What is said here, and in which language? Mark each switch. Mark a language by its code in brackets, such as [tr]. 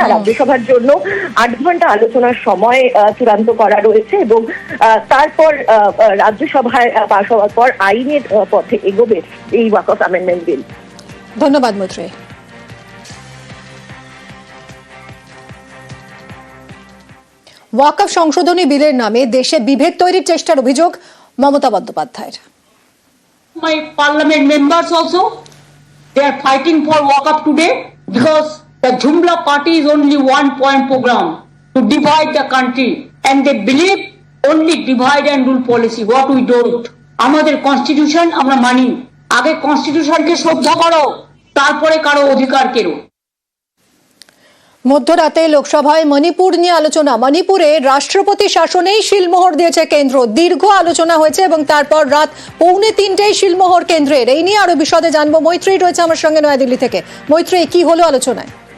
[bn] আর রাজ্যসভার জন্য 8 ঘন্টা আলোচনার সময় চূড়ান্ত করা রয়েছে এবং তারপর রাজ্যসভায় পাশ হওয়ার পর আইনের পথে এগোবে এই ওয়াকফ অ্যামেন্ডমেন্ট বিল। ধন্যবাদ মৈত্রী। ওয়াকফ সংশোধনী বিলের নামে দেশে বিভেদ তৈরির চেষ্টার অভিযোগ মমতা বন্দ্যোপাধ্যায়ের। [en] My parliament members also, they are fighting for Waqf today because the Jumla party is only one point program to divide the country, and they believe only divide and rule policy. What we don't. [bn] আমাদের constitution আমরা মানি। আগে কনস্টিটিউশনকে শ্রদ্ধা করো, তারপরে কারো অধিকার কেড়ো। মধ্যরাতে লোকসভায় মণিপুর নিয়ে আলোচনা। মণিপুরে রাষ্ট্রপতি শাসনেই শিলমোহর দিয়েছে কেন্দ্র। দীর্ঘ আলোচনা হয়েছে এবং তারপর রাত 2:45 শিলমোহর কেন্দ্রের। এই নিয়ে আরো বিশদে জানবো। মৈত্রী রয়েছে আমার সঙ্গে নয়াদিল্লি থেকে। মৈত্রী, কি হলো আলোচনায়?